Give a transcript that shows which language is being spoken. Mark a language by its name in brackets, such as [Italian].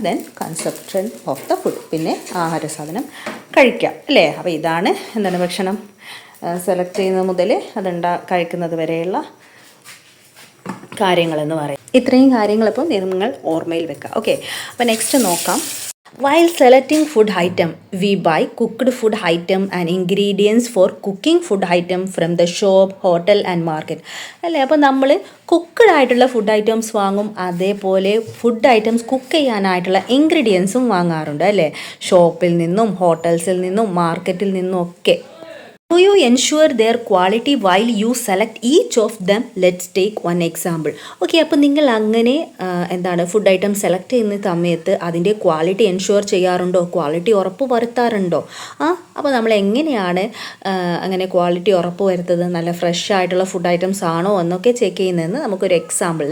[English] then consumption of the food, [Malayalam] പിന്നെ ആഹാര സാധനം കഴിക്കാം അല്ലേ. അപ്പോൾ ഇതാണ് ഭക്ഷണം സെലക്ട് ചെയ്യുന്നത് മുതൽ കഴിക്കുന്നത് വരെയുള്ള കാര്യങ്ങളെന്ന് പറയും. ഇത്രയും കാര്യങ്ങളിപ്പോൾ നിങ്ങൾ ഓർമ്മയിൽ വെക്കുക. ഓക്കെ, അപ്പോൾ നെക്സ്റ്റ് നോക്കാം. [English] While selecting food item, we buy cooked food item and ingredients for cooking food item from the shop, hotel and market. [Malayalam] അല്ലേ, അപ്പോൾ നമ്മൾ കുക്ക്ഡ് ആയിട്ടുള്ള ഫുഡ് ഐറ്റംസ് വാങ്ങും, അതേപോലെ ഫുഡ് ഐറ്റംസ് കുക്ക് ചെയ്യാനായിട്ടുള്ള ഇൻഗ്രീഡിയൻസും വാങ്ങാറുണ്ട് അല്ലേ. ഷോപ്പിൽ നിന്നും ഹോട്ടൽസിൽ നിന്നും മാർക്കറ്റിൽ നിന്നും ഒക്കെ. [English] Do you ensure their quality while you select each of them? Let's take one example. [Malayalam] Okay, അപ്പോൾ നിങ്ങൾ അങ്ങനെ ഫുഡ് ഐറ്റം സെലക്ട് ചെയ്യുന്ന സമയത്ത് അതിൻ്റെ ക്വാളിറ്റി എൻഷുർ ചെയ്യാറുണ്ടോ, ക്വാളിറ്റി ഉറപ്പ് വരുത്താറുണ്ടോ? അപ്പോൾ നമ്മൾ എങ്ങനെയാണ് അങ്ങനെ ക്വാളിറ്റി ഉറപ്പ് വരുത്തുന്നത്, നല്ല ഫ്രഷ് ആയിട്ടുള്ള ഫുഡ് ഐറ്റംസ് ആണോ എന്നൊക്കെ ചെക്ക് ചെയ്യുന്നതെന്ന് നമുക്കൊരു എക്സാമ്പിൾ.